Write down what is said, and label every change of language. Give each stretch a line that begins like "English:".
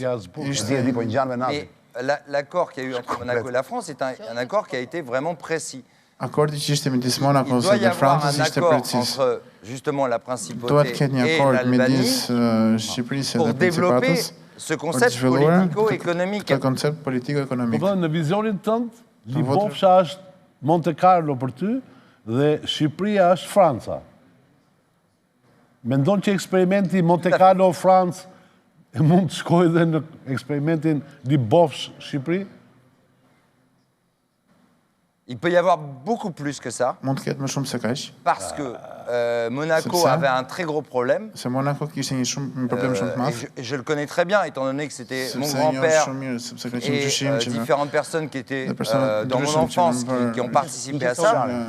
French: Mais l'accord qu'il y a eu entre Monaco et la France est un accord qui a été vraiment précis. Il doit y avoir un accord entre justement la principauté et l'Albanie pour développer ce concept politico-économique.
Albanian: Në vizionin tënd, Libofsha është Monte Carlo për ty dhe Shqipëria është Franca. Mendon që eksperimenti Monte Carlo Francë mund të shkoj dhe në eksperimentin Libofsh Shqipëri?
French: Il peut y avoir beaucoup plus que ça.
Albanian: Mund të ketë më shumë se kaq.
French: Parce que Monaco avait un très gros problème. C'est
Albanian: Monaco kishte një problem shumë të madh.
French: Je le connais très bien, étant donné que c'était mon grand-père et différentes personnes qui étaient dans mon enfance qui ont participé à ça.